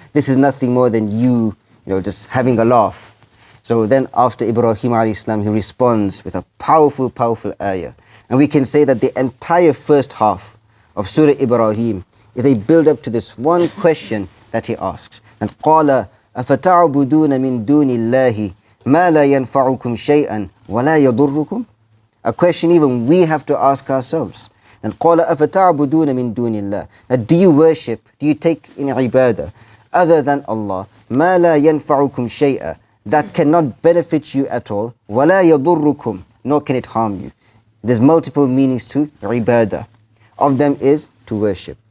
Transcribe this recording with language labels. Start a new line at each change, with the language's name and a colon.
English: This is nothing more than you, just having a laugh. So then after Ibrahim A.S. he responds with a powerful, powerful ayah. And we can say that the entire first half of Surah Ibrahim is a build-up to this one question that he asks. And
Arabic: قَالَ أَفَتَعْبُدُونَ مِن دُونِ اللَّهِ مَا لَا يَنْفَعُكُمْ شَيْئًا وَلَا يَضُرُّكُمْ
English: A question even we have to ask ourselves. And
Arabic: قَالَ أَفَتَعْبُدُونَ مِن دُونِ اللَّهِ
English: That do you worship, do you take in ibadah other than Allah,
Arabic: مَا لَا يَنْفَعُكُمْ شَيْئًا
English: That cannot benefit you at all,
Arabic: وَلَا يَضُرُّكُمْ
English: Nor can it harm you. There's multiple meanings to ibadah. Of them is to worship.